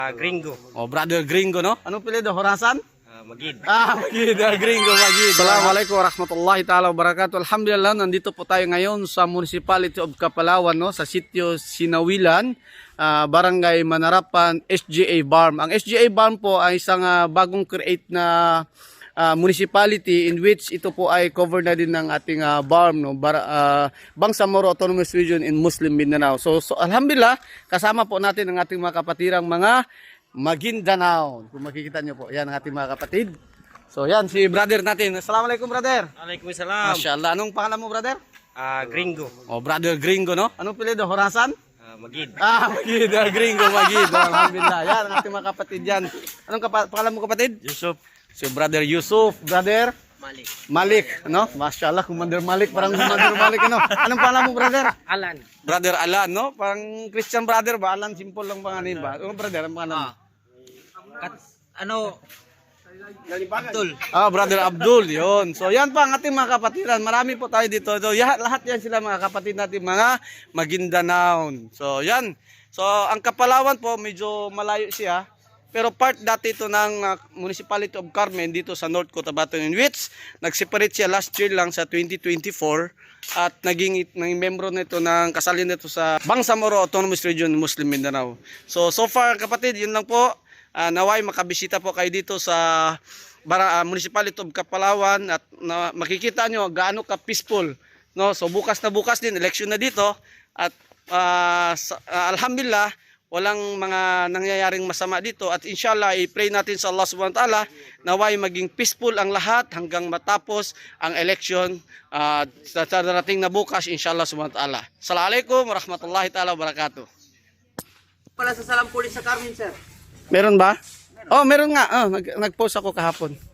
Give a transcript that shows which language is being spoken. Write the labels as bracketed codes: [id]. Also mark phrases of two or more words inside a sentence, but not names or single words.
[tl] Gringo. Oh, brother Gringo, no? Anong apelyido? Horasan? Magid. Magid. Gringo, Magid. [ar] السلام عليكم ورحمة الله تعالى وبركاته. Alhamdulillah, [tl] nandito po tayo ngayon sa Municipality of Kapalawan, no? Sa sitio Sinawilan, Barangay Manarapan, SGA Barm. Ang SGA Barm po ay isang bagong create na municipality [en] in which [tl] ito po ay cover na din ng ating BARM, no? [en] Bangsamoro Autonomous Region in Muslim Mindanao. [tl] So alhamdulillah, kasama po natin ang ating mga kapatirang mga Maguindanao. Kung makikita nyo po, yan ang ating mga kapatid. So yan, si brother natin. [ar] Assalamualaikum, brother. Waalaikumsalam. Masyaallah. [tl] Anong pangalan mo, brother? Gringo. Oh, brother Gringo, no? Anong apelyido? Horasan? Magid. Magid. Gringo, Magid. Alhamdulillah. Yan ang ating mga kapatid yan. Anong pangalan mo, kapatid? Yusuf. Si brother Yusuf, brother Malik, no? Masyaallah, Commander Malik, parang Commander Malik, no? Anong pangalan mo, brother? Alan. Brother Alan, no? Parang Christian brother ba? Alan, simple lang pangalan ba? Ano, brother, ang pangalan mo? Abdul. Brother Abdul, yun. So, yan pa ang ating mga kapatiran. Marami po tayo dito. So, lahat yan sila mga kapatid natin, mga Maguindanao. So, yan. So, ang Kapalawan po, medyo malayo siya. Pero part dati ito ng Municipality of Carmen dito sa North Cotabato, [en] in which [tl] nag-separate siya [en] last year [tl] lang sa 2024 at naging membro nito ng kasalin nito sa Bangsamoro Autonomous Region Muslim Mindanao. [en] So far [tl] kapatid, yun lang po. Naway makabisita po kayo dito sa Municipality of Kapalawan at makikita nyo gaano ka peaceful, no? So bukas din election na dito at alhamdulillah walang mga nangyayaring masama dito at inshallah i-pray natin sa Allah [ar] سبحانه وتعالى [tl] naway maging peaceful ang lahat hanggang matapos ang election sa darating na bukas [ar] إن شاء الله سبحانه وتعالى. السلام عليكم ورحمة الله تعالى وبركاته. [tl] Pala sa Salam Police sa Carmen, sir. Meron ba? Oh, meron nga. Oh, nag-post ako kahapon.